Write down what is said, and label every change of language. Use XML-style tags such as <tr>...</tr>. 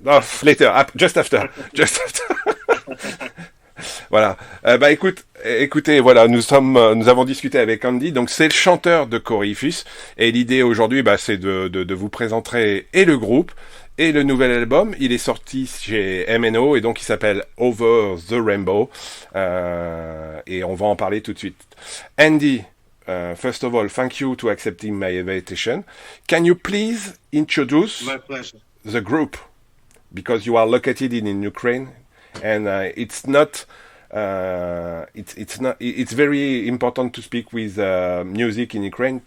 <en>Oh, later, just after, just after.</en> <fr>Voilà. Bah écoutez, voilà, nous avons discuté avec Andy. Donc c'est le chanteur de Korypheus, et l'idée aujourd'hui, bah, c'est de vous présenter et le groupe et le nouvel album. Il est sorti chez M&amp, et donc il s'appelle Over the Rainbow, et on va en parler tout de suite.</fr> <en>Andy, first of all, thank you to accepting my invitation. Can you please introduce My pleasure. the group, because you are located in Ukraine, and it's not. It's not. It's very important to speak with music in Ukraine.</en>